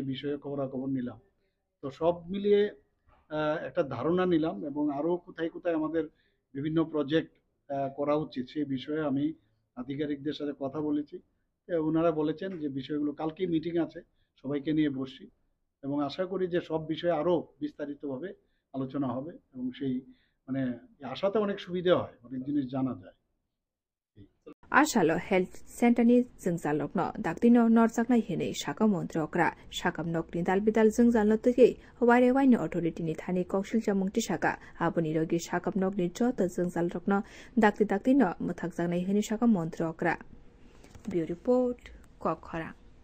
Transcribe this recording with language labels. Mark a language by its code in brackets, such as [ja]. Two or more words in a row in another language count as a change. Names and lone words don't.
[bn] বিষয়ে খবরাখবর নিলাম তো সব মিলিয়ে একটা ধারণা নিলাম এবং আরও কোথায় কোথায় আমাদের বিভিন্ন প্রজেক্ট করা উচিত সেই বিষয়ে আমি আধিকারিকদের সাথে কথা বলেছি ওনারা বলেছেন যে বিষয়গুলো কালকেই মিটিং আছে সবাইকে নিয়ে বসছি এবং আশা করি যে সব বিষয়ে আরও বিস্তারিতভাবে আলোচনা হবে এবং সেই মানে আশাতে অনেক সুবিধা হয় অনেক জিনিস জানা যায় [trp] आशालो हेल्थ सेन्टरनि जोंजालकनो दाक्तिनो नरजाकनाय हिनै शाखा मंत्री अक्रा शाखाम नकनि दालबिदाल जोंजालनो तै वाइरे वाइनो अथॉरिटीनि थानि कौशल जमुंगति शाखा आबुनि रोगि शाखाम नकनि जत जोंजालरकनो दाक्तिनो मुथाकजाकनाय हिनै शाखा मंत्री अक्रा [en] bureau report [trp] कखरा।